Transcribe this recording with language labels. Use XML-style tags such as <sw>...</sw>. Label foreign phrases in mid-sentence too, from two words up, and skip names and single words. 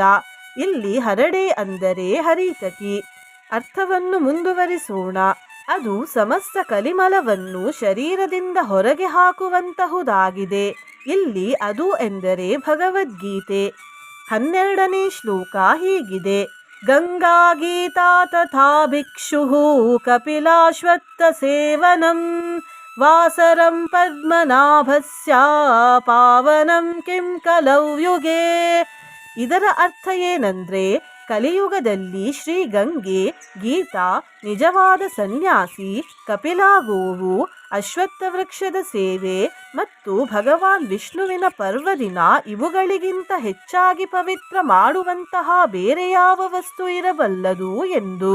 <kn>ಇಲ್ಲಿ ಹರಡೆ ಅಂದರೆ ಹರೀತಕಿ. ಅರ್ಥವನ್ನು ಮುಂದುವರಿಸೋಣ. ಅದು ಸಮಸ್ತ ಕಲಿಮಲವನ್ನು ಶರೀರದಿಂದ ಹೊರಗೆ ಹಾಕುವಂತಹುದಾಗಿದೆ. ಇಲ್ಲಿ ಅದು ಎಂದರೆ ಭಗವದ್ಗೀತೆ. 12ನೇ ಶ್ಲೋಕ ಹೀಗಿದೆ.</kn> <sa>ಗಂಗಾ ಗೀತಾ ತಥಾ ಭಿಕ್ಷುಃ ಕಪಿಲಾಶ್ವತ್ಥ ಸೇವನಂ ವಾಸರಂ ಪದ್ಮನಾಭಸ್ಯ ಪಾವನಂ ಕಿಂ ಕಲೌ ಯುಗೇ.</sa> <kn>ಇದರ ಅರ್ಥ ಏನಂದ್ರೆ, ಕಲಿಯುಗದಲ್ಲಿ ಶ್ರೀ ಗಂಗೆ, ಗೀತಾ ನಿಜವಾದ ಸನ್ಯಾಸಿ, ಕಪಿಲಾ ಗೋವು, ಅಶ್ವತ್ಥ ವೃಕ್ಷದ ಸೇವೆ ಮತ್ತು ಭಗವಾನ್ ವಿಷ್ಣುವಿನ ಪರ್ವದಿನ ಇವುಗಳಿಗಿಂತ ಹೆಚ್ಚಾಗಿ ಪವಿತ್ರ ಮಾಡುವಂತಹ ಬೇರೆ ಯಾವ ವಸ್ತು ಇರಬಲ್ಲದು ಎಂದು.</kn>